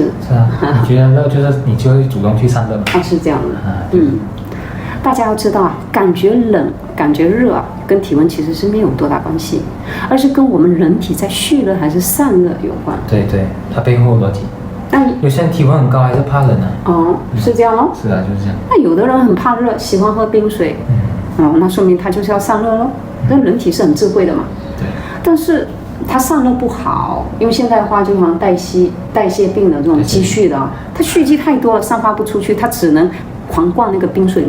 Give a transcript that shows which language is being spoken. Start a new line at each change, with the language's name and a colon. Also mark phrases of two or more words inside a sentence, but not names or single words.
Chinese: 啊，你覺得熱就是你就會主動去散熱嘛？是這樣的。大家要知道啊，感覺冷、感覺熱啊，跟體溫其實是沒有多大關係，而是跟我們人體在蓄熱還是散熱有關。對，它背後邏輯。但有些人體溫很高還是怕冷啊。是這樣哦。是啊，就是這樣。那有的人很怕熱，喜歡喝冰水。那說明他就是要散熱咯。那人體是很智慧的嘛。對。但是它散熱不好，因為現代化就好像代謝病的這種積蓄的，它蓄積太多了，散發不出去，它只能狂灌那個冰水咯。